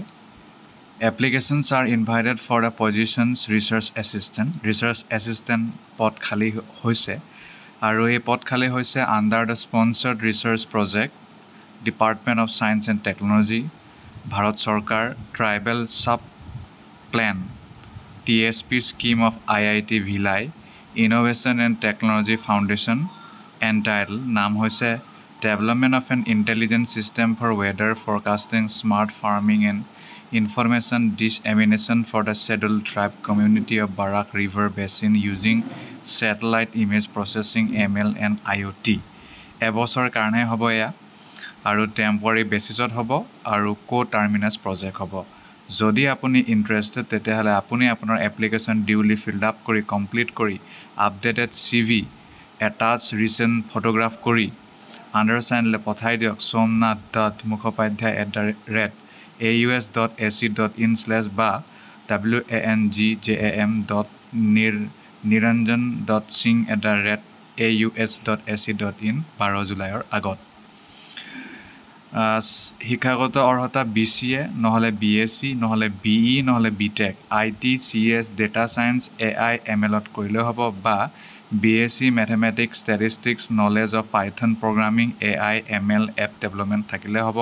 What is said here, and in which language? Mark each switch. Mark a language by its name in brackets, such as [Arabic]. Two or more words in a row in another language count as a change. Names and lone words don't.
[English] applications are invited for the positions research assistant. research assistant [Assamese] পদ খালী হৈছে আৰু এই পদ খালী হৈছে [English] under the sponsored research project, Department of Science and Technology, [Assamese] ভাৰত চৰকাৰ, [English] Tribal Sub Plan, TSP scheme of IIT Bhilai, Innovation and Technology Foundation, entitled [Assamese] নাম হৈছে [English] Development of an Intelligent System for Weather Forecasting, Smart Farming and Information Dissemination for the Scheduled Tribe Community of Barak River Basin using Satellite Image Processing, ML and IoT। [Assamese] এবছৰ কাৰণে হ'ব এয়া আৰু [English] temporary basis-ত [Assamese] হ'ব আৰু [English] co-terminus project [Assamese] হ'ব। যদি আপুনি ইণ্টাৰেষ্টেড তেতিয়াহ'লে আপুনি আপোনাৰ এপ্লিকেশ্যন [English] duly filled up [Assamese] কৰি কমপ্লিট কৰি [English] updated CV attach recent photograph [Assamese] কৰি আণ্ডাৰচাইনলৈ পঠাই দিয়ক somnath.mukhoppadhyay@aus.ac.in/ বা wangjam.niranjan.singh@aus.ac.in 12 জুলাইৰ আগত। শিক্ষাগত অৰ্হতা BCA নহ'লে BSc নহ'লে BE নহ'লে BTech, IT, CS, [English] data science, [Assamese] AI, MLত কৰিলেও হ'ব বা BSc [English] mathematics, statistics, knowledge of Python programming, [Assamese] AI, ML, [English] app development [Assamese] থাকিলে হ'ব।